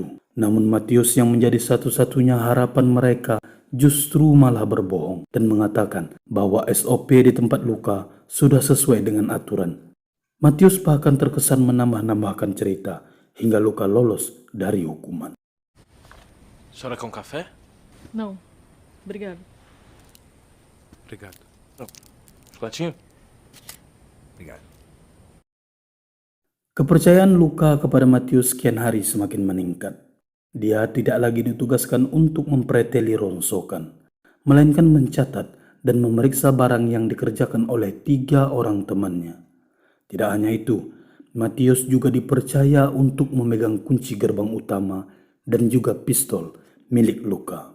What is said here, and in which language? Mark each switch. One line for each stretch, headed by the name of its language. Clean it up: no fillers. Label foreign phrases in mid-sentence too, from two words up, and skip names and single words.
Indonesian: Namun Matius yang menjadi satu-satunya harapan mereka justru malah berbohong dan mengatakan bahwa SOP di tempat Luka sudah sesuai dengan aturan. Matius bahkan terkesan menambah-nambahkan cerita hingga Luka lolos dari hukuman.
Portuguese: Senhora quer um café? Não, obrigado. Obrigado. Chocolatinho? Obrigado.
Indonesian: Kepercayaan Luka kepada Matius kian hari semakin meningkat. Dia tidak lagi ditugaskan untuk mempreteli rongsokan, melainkan mencatat dan memeriksa barang yang dikerjakan oleh 3 orang temannya. Tidak hanya itu, Matius juga dipercaya untuk memegang kunci gerbang utama dan juga pistol milik Luka.